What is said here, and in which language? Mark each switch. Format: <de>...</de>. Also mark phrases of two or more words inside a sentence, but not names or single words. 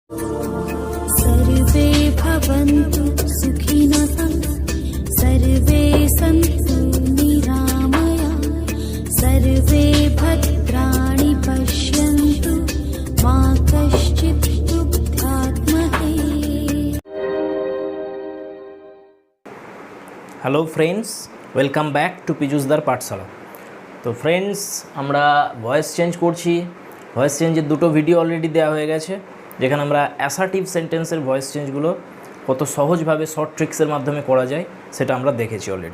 <sa>सर्वे भवन्तु सुखिनः सर्वे सन्तु निरामया सर्वे भद्राणि पश्यन्तु मा कश्चित् दुःखात्महे।</sa> <en>Hello friends, welcome back to পিজুসদার পাঠশালা।</en> <bn>তো ফ্রেন্ডস, আমরা</bn> <en>voice change</en> <bn>করছি।</bn> <en>voice changeের</en> <bn>দুটো ভিডিও অলরেডি দেওয়া হয়ে গেছে, যেখানে আমরা</bn> <en>assertive sentenceের voice changeগুলো</en> <bn>কত সহজভাবে</bn> <en>short tricksের</en> <bn>মাধ্যমে করা যায় সেটা আমরা দেখেছি অলরেডি।</bn>